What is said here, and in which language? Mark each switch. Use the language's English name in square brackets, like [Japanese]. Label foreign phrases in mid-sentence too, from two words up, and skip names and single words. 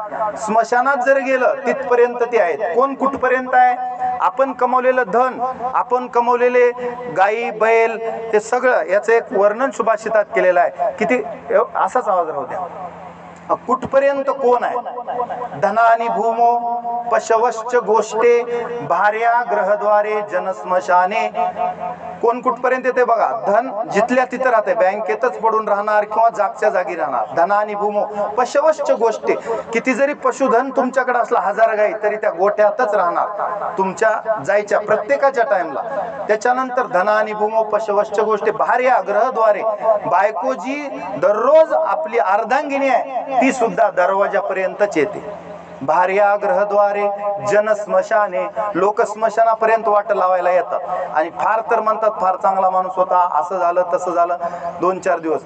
[Marathi] स्मशानात जर गेलं तिथपर्यंत ते आहेत. कोण कुठपर्यंत आहे? आपण कमवलेलं धन, आपण कमवलेले गाई बैल, ते सगळं याचं एक वर्णन सुभाषितात केलेलं आहे. किती असाच आवाज राहू द्या. कुठपर्यंत कोण आहे? [Sanskrit] धनानी भूमो पशवश्च गोष्टे, भार्या ग्रहद्वारे जनस्मशाने. [Marathi] कोण कुठपर्यंत येते बघा. धन जिथल्या तिथं राहते, बँकेतच पडून राहणार किंवा जागच्या जागी राहणार. [Sanskrit] धनानी भूमो पशवश्च गोष्टे, [Marathi] किती जरी पशुधन तुमच्याकडे असला, 1000 गाई, तरी त्या गोठ्यातच राहणार तुमच्या जायच्या प्रत्येकाच्या टाइमला. [Sanskrit] त्याच्यानंतर धनानी भूमो पशवश्च गोष्टे, भार्या ग्रहद्वारे, [Marathi] बायको जी दररोज आपली अर्धांगिनी आहे ती सुद्धा दरवाजापर्यंतच येते. [Sanskrit] भार्या ग्रहद्वारे जन स्मशाने, [Marathi] लोक स्मशानापर्यंत वाट लावायला येतात. आणि फार तर म्हणतात फार चांगला माणूस होता, असं झालं तसं झालं, 2-4 दिवस.